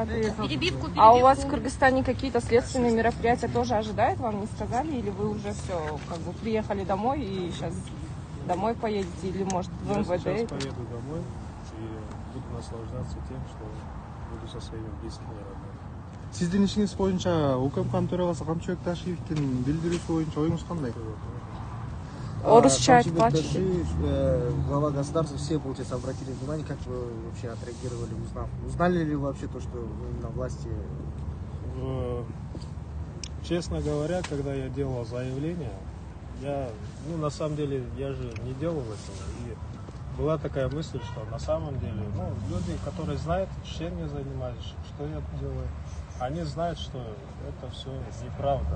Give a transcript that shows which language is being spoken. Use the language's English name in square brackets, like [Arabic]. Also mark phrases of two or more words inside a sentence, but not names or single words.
[Russian] Перебивку. А у вас в Кыргызстане какие-то следственные мероприятия тоже ожидают? Вам не сказали? Или вы уже все, как бы приехали домой и сейчас домой поедете? Или может в Я МВД? сейчас поеду домой и буду наслаждаться тем, что буду со своими близкими родными. [Kyrgyz] Сиздин ишиңиз боюнча УКМКнын төрагасы Камчыбек Ташиевдин билдирүүсү боюнча оюңуз кандай? Орусча Камчыбек айтпачы. Ташиев, [Russian] глава государства, все, получается, обратили внимание, как вы вообще отреагировали, узнав. Узнали ли вы вообще то, что на власти? Честно говоря, когда я делал заявление, на самом деле, я же не делал этого. И была такая мысль, что на самом деле, люди, которые знают, чем я занимаюсь, что я делаю, они знают, что это все неправда.